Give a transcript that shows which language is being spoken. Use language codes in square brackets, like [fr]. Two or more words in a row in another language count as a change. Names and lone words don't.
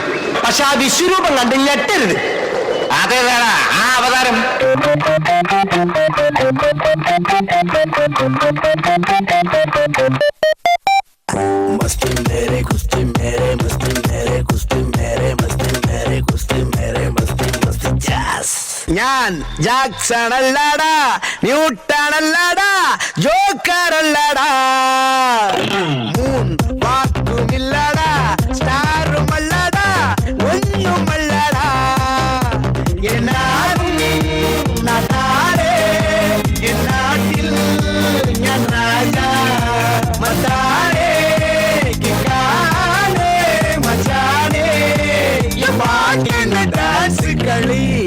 [ml] പക്ഷെ ആ വിശ്വരൂപം കണ്ട് ഞെട്ടരുത്. അതേതാടാ ആ അവതാരം? [hi] मस्ती मेरे कुश्ती मेरे मस्ती मेरे कुश्ती मेरे मस्ती मेरे कुश्ती मेरे मस्ती मस्ती जैस [ml] ഞാൻ ജാക്സൺ അല്ലടാ, ന്യൂട്ടൺ അല്ലടാ, ജോക്കർ അല്ലടാ, മൂൺ വാക്കുമില്ലടാ, സ്റ്റാറും അല്ലടാ, ഒന്നുമല്ലടാ, നാട്ടാരെ നാട്ടിൽ ഞാൻ രാജാ മതാരെ മജാനെ പാട്ടിന് ഡാൻസ് കളി.